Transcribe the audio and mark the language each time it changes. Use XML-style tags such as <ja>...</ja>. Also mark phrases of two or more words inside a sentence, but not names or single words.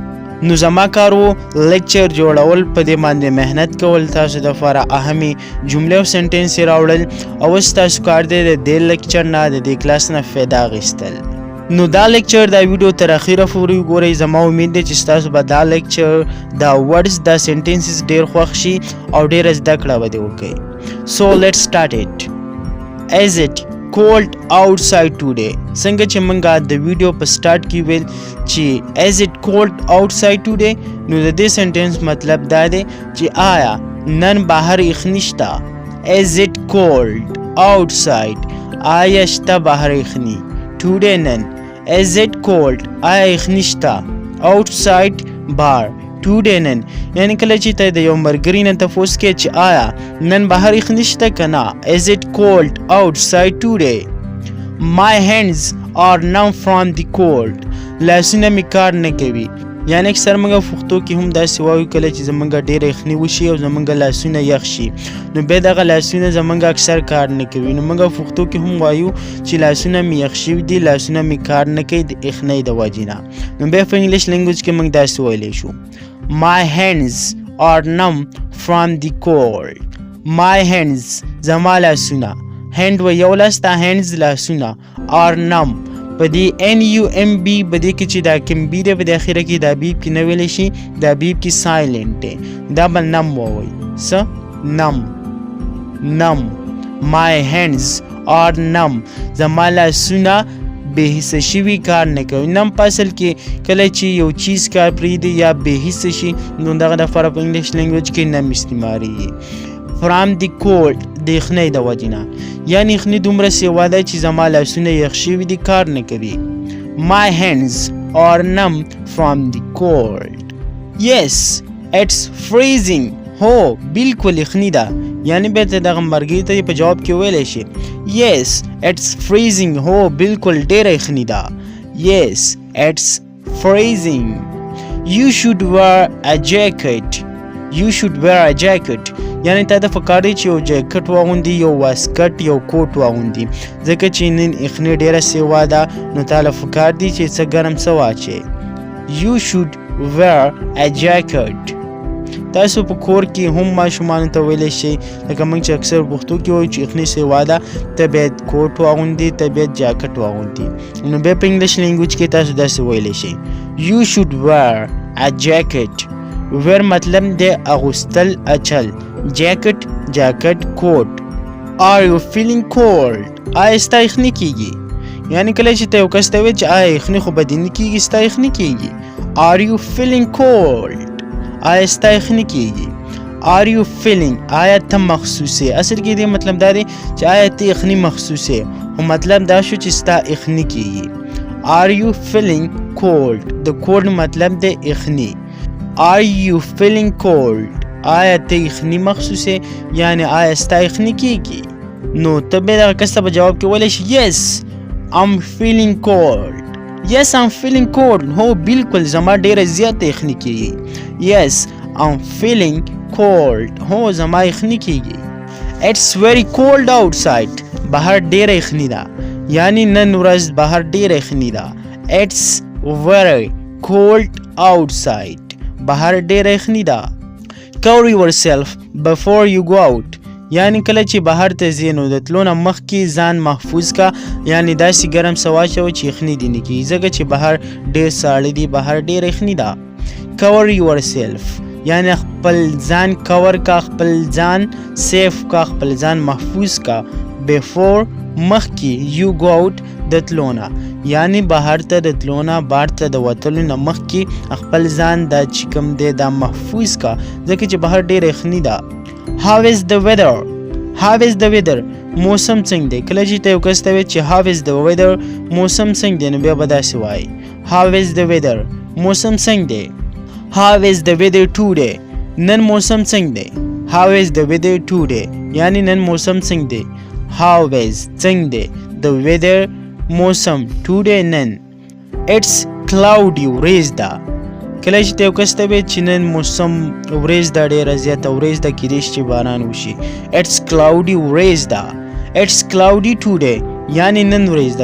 <ps>نو زما کار و لیکچر جوړول، په دې باندې محنت کول، تاسو دپاره اهمې جملې او سنټنس یې راوړل او اوس تاسو کار دی د دې لیکچر نه، د دې کلاس نه فایده اخیستل. نو دا لیکچر دا ویډیو تر اخره پورې وګورئ. زما امید دی چې ستاسو به دا لیکچر، دا ورډز، دا سنټنسز ډېر خوښ شي او ډېره زده کړه به دې وکړئ.</ps> <en>so let's start it. Is it cold outside today?</en> <ps>څنګه چې موږ د ویډیو په سٹارټ کې ویل چې</ps> <en>is it cold outside today،</en> <ps>نو د دې سنټنس مطلب دا دی چې آیا نن بهر یخني شته.</ps> <en>Is it cold outside؟</en> <ps>آیا شته بهر یخني. Today نن.</ps> <en>Is it cold؟</en> <ps>آیا یخني شته. Outside بهر. Today نن. یعنی کله چې ته د یو ملګري نه تپوس کې چې آیا نن بهر یخني شته که نه.</ps> <en>Is it cold outside today؟ My hands are numb from the cold.</en> <ps>لاسونه مې کار نه کوي. یعنی اکثر موږ پښتو کې هم داسې وایو کله چې زموږ ډېره یخني وشي او زموږ لاسونه یخ شي، نو بیا دغه لاسونه زموږ اکثر کار نه کوي. نو موږ پښتو کې هم وایو چې لاسونه مې یخ شوي دي، لاسونه مې کار نه کوي د یخنۍ د وجې نه. نو بیا په انګلیش لینګویج کې موږ داسې ویلی شو</ps> <en>My hands are numb from the cold. My hands</en> <ps>زما لاسونه، هند و یو لاس ته hands لاسونه،</ps> <en>are numb</en> <ps>په دې NUMB په دې کې چې دا کوم بي دی په د اخره کې دا بیب کې نه ویلی شي، دا بیب کې سایلنټ دی، دا به نم ووایي. څه؟ نم. نم.</ps> <en>My hands are numb.</en> <ps>زما لاسونه بې حسه شوي کار نه کوي. نم په اصل کې کله چې یو چیز کار پرېږدي یا بې حسه شي، نو دغه دپاره په انګلیش لینګویج کې نم استعمالیږي.</ps> <en>From the cold</en> <ps>د یخنۍ د وجې نه، یعنې یخني دومره سیوا ده چې زما لاسونه یخ شوي دي، کار نه کوي.</ps> <en>My hands are numb from the cold. Yes, it's freezing.</en> <ps>هو بالکل یخني ده. یعنی بیا ته دغه مرګي ته په جواب کې ویلی شي</ps> <en>Yes, it's freezing.</en> <ps>هو بالکل ډېره یخني ده.</ps> <en>Yes, it's freezing. You should wear a jacket. You should wear a jacket.</en> <ps>یعنی تا د پکار دی چې یو جاکټ واغوندي، یو واسکټ، یو کوټ واغوندي، ځکه چې نن یخني ډېره سیوا ده، نو تا له پکار دی چې څه ګرم څه واچوې.</ps> <en>You should wear a jacket.</en> <ps>تاسو په کور کې هم ماشومانو ته ویلی شئ، لکه موږ چې اکثر پښتو کې وایو چې یخني سیوا ده، ته باید کوټ واغوندي، ته باید جاکټ واغوندي. نو بیا په انګلیش لینګویج کې تاسو داسې ویلی شئ</ps> <en>You should wear a jacket.</en> <ps>ویر مطلب دی اغوستل، اچل. جاکټ، جاکټ، کوټ.</ps> <en>Are you feeling cold؟</en> <ps>آیا ستا یخني کېږي؟ یعنی کله چې ته یو کس ته وایې چې آیا یخني خو به دې نه کېږي، ستا یخني کېږي.</ps> <en>Are you feeling cold؟</en> <ps>آیا ستا یخني کېږي.</ps> <en>Are you feeling؟</en> <ps>آیا ته محسوسې؟ اصل کې دې مطلب دا دی چې آیا ته یخني محسوسې، خو مطلب دا شو چې ستا یخني کېږي.</ps> <en>Are you feeling cold؟</en> <ps>د cold مطلب دی یخني.</ps> <en>Are you feeling cold؟</en> <ps>آیا ته یخني محسوسې، یعنی آیا ستا یخني کېږي. نو ته بیا دغه کس ته په جواب کې ویلی شي</ps> <en>Yes, I'm feeling cold. Yes, I'm feeling cold.</en> <ps>هو بالکل زما ډیره زیاته یخني کیږي.</ps> <en>Yes, I'm feeling cold.</en> <ps>هو زما یخني کیږي.</ps> <en>It's very cold outside.</en> <ps>بهر ډیره یخني ده. یعنی نن ورځ بهر ډیره یخني ده.</ps> <en>It's very cold outside.</en> <ps>بهر ډیره یخني ده.</ps> <en>Cover yourself before you go out.</en> <ps>یعنی کله چې بهر ته ځې نو د تلو نه مخکې ځان محفوظ کا، یعنی داسې ګرم څه واچوه چې یخني دې نه کېږي، ځکه چې بهر ډېر ساړه دي، بهر ډېره یخني ده.</ps> <en>Cover yourself</en> <ps>یعنی خپل ځان کور کا، خپل ځان سیف کا، خپل ځان محفوظ کا. Before مخکې</ps> <en>you go out</en> <ps>د تلو نه، یعنی بهر ته د تلو نه، بهر ته د وتلو نه مخکې خپل ځان دا چې کوم دی دا محفوظ کا، ځکه چې بهر ډېره یخني ده.</ps> <en>How is the weather? How is the weather?</en> <ps>موسم څنګه دی؟ کله چې ته یو کس ته وایې چې</ps> <en>how is the weather</en> <ps>موسم څنګه دی، نو بیا به داسې وایي</ps> <en>how is the weather</en> <ps>موسم څنګه دی.</ps> <en>How is the weather today?</en> <ps>نن موسم څنګه دی.</ps> <en>How is the weather today</en> <ps>یعنی نن موسم څنګه دی.</ps> <en>How is</en> <ps>څنګه دی</ps> <en>the weather موسم today نن. It's cloudy</en> <ps>ورېځ ده. کله چې ته یو کس ته وایې چې نن موسم ورېځ ده، ډېره زیاته ورېځ ده، کیدای شي چې باران وشي.</ps> <en>It's cloudy</en> <ps>ورېځ ده.</ps> <en>It's cloudy today</en> <ps>یعنی نن ورېځ ده.</ps>